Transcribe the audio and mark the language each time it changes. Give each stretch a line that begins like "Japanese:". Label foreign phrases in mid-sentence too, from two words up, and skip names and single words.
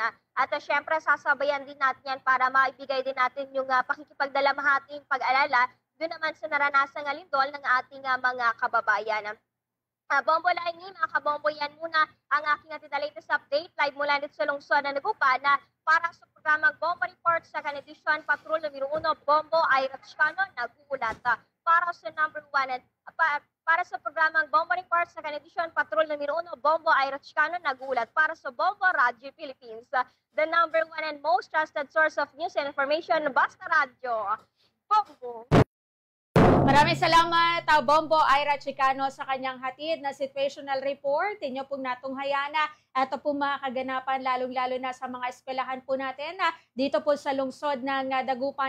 Filipino: At syempre sasabayan din natin yan para maibigay din natin yung pakikipagdalamahating pag-alala doon naman sa naranasang lindol ng ating mga kababayan. Bombo Laini, mga kabombo, yan muna ang aking
English: the latest update live
Filipino: mula dito sa lungsod ng Dagupan. Para sa programang Bombo Report sa Kanedisyon Patrol numero 1, Bombo Ira Chicano naguulat. Para sa number 1, para sa programang Bombo Report sa Kanedisyon Patrol numero 1, Bombo Ira Chicano naguulat. Para sa Bombo Radio Philippines,
English: the number 1 and most trusted source of news and information,
Filipino: Basta Radio. Bombo! Maraming salamat, Bombo Ira Chicano, sa kanyang hatid na
English: situational report.
Filipino: Inyo pong natunghayan na ito po mga kaganapan, lalong-lalo na sa mga eskwelahan po natin dito po sa lungsod ng Dagupan.